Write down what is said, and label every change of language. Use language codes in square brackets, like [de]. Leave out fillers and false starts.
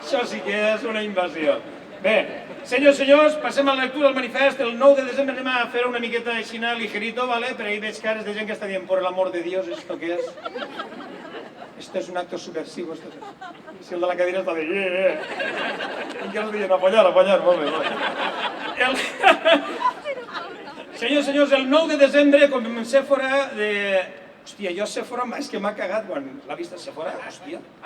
[ca] Això sí que és una invasió. Bé, senyors i senyors, passem a la lectura del manifest. El 9 de desembre anem a fer una miqueta així ligerito, ¿vale? Per ahí veig cares de gent que està dient, [es] por el amor de Dios, ¿esto qué es? Esto es un acto subversivo. [ca] Si el de la cadira està de... I que els diuen, a follar, molt bé. Senyors i senyors, el 9 de desembre, com Sèfora de... Hòstia, jo Sèfora és que m'ha cagat quan l'ha vist Sèfora, hòstia.